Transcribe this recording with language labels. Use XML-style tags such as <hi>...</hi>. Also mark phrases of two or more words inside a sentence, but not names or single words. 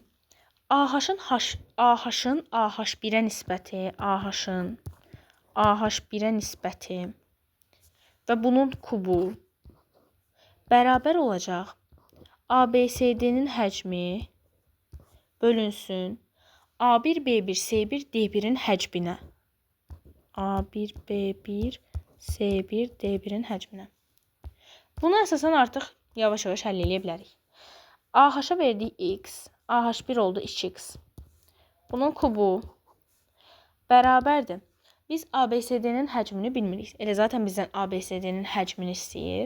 <az>AH-ın AH1-ə nisbəti, AH-ın AH1-ə nisbəti və bunun kubu bərabər olacaq ABCD-nin həcmi bölünsün A1, B1, C1, D1-in həcminə. A1, B1, C1, D1-in həcminə. Buna əsasən artıq yavaş-yavaş həll edə bilərik. AH-a verdik x, AH1 oldu 2x. Bunun kubu bərabərdir. Biz ABCD-nin həcmini bilmirik. Elə zaten bizdən ABCD-nin həcmini istəyir.</az>